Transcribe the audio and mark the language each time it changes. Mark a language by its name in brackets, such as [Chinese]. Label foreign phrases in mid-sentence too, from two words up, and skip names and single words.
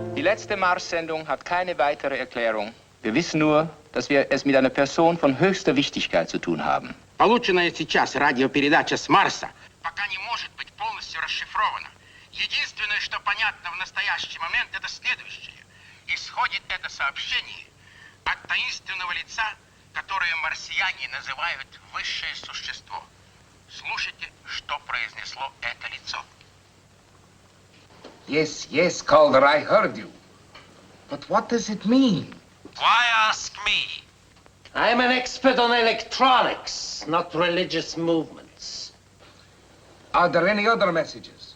[German] letzte Mars-Sendung hat keine weitere Erklärung. Wir wissen nur, dass wir es mit einer Person von höchster Wichtigkeit zu tun haben. [Russian] Полученная сейчас радиопередача с Марса пока не может быть полностью расшифрована. Единственное, что понятно в настоящий момент, это следующее. Исходит это сообщение от таинственного лица, которое марсиане называют высшее существо. Слушайте, что произнесло это лицо. [English] Yes, yes, Calder, I heard you. But what does it mean? Why ask me? I'm an expert on electronics, not religious movements. Are there any other messages?